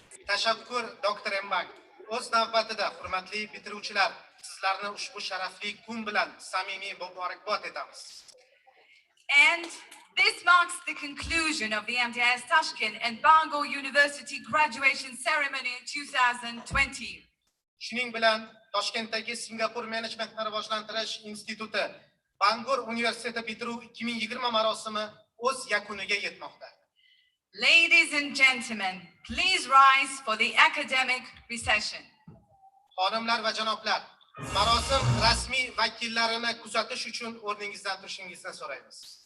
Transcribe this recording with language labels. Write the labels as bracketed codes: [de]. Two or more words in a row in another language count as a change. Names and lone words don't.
[uz] Tashakkur Dr. Mbang. O'z navbatida hurmatli bitiruvchilar, sizlarni ushbu sharafli kun bilan samimiy muborakbod etamiz. [en] And this marks the conclusion of the MDIS Tashkent and Bangor University graduation ceremony 2020. [uz] Shuning bilan Toshkentdagi Singapur Menejmentni rivojlantirish instituti Bangor Universiteti bitiruv 2020 marosimi o'z yakuniga yetmoqda. [en] Ladies and gentlemen, please rise for the academic recession. [uz] Xonimlar va janoblar, marosim rasmiy vakillarini kuzatish uchun o'rningizdan turishingizni so'raymiz.